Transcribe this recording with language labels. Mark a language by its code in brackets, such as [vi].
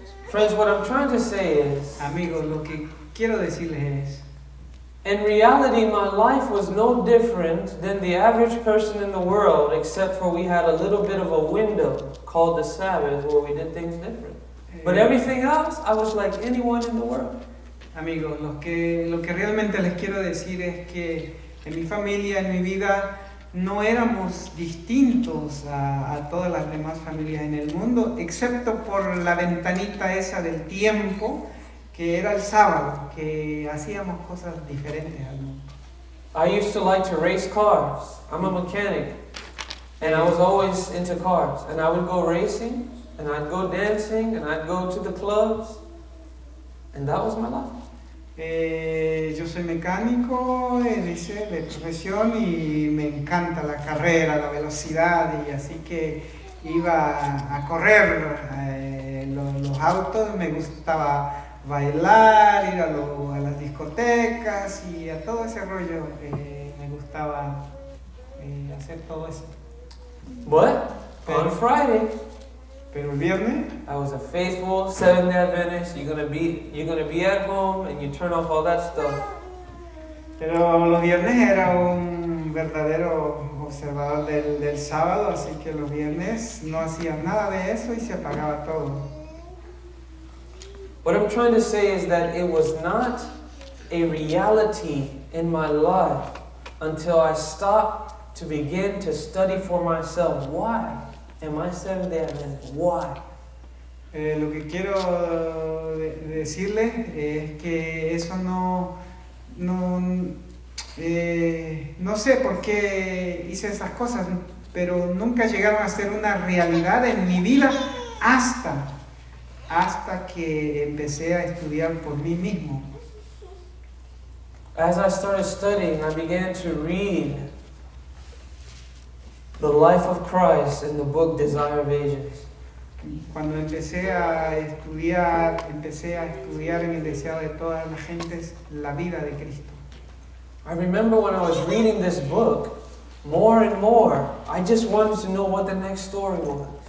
[en] Friends, what I'm trying to say is, [es] Amigos, lo que quiero decirles es, [en] in reality, my life was no different than the average person in the world, except for we had a little bit of a window called the Sabbath where we did things different. But everything else, I was like anyone in the world. [es] Amigos, lo que realmente les quiero decir es que en mi familia, en mi vida, no éramos distintos a todas las demás familias en el mundo, excepto por la ventanita esa del tiempo, que era el sábado, que hacíamos cosas diferentes al mundo. [en] I used to like to race cars. I'm a mechanic, and I was always into cars. And I would go racing, and I'd go dancing, and I'd go to the clubs, and that was my life. [es] Yo soy mecánico, dice, de profesión, y me encanta la carrera, la velocidad, y así que iba a correr los autos, me gustaba bailar, ir a las discotecas y a todo ese rollo, me gustaba hacer todo eso. [en] But on Friday, [es] Pero el viernes, [en] I was a faithful Seventh-day Adventist. You're gonna be at home, and you turn off all that stuff. [es] pero los viernes era un verdadero observador del sábado, así que los viernes no hacía nada de eso y se apagaba todo. [en] What I'm trying to say is that it was not a reality in my life until I stopped to begin to study for myself. Why am I Seventh-day Adventist? Why? [es] Lo que quiero decirles es que eso no sé por qué hice esas cosas, pero nunca llegaron a ser una realidad en mi vida hasta que empecé a estudiar por mí mismo. [en] As I started studying, I began to read the life of Christ in the book Desire of Ages. [es] Cuando empecé a estudiar en el deseado de todas las gentes la vida de Cristo. [en] I remember when I was reading this book, more and more, I just wanted to know what the next story was.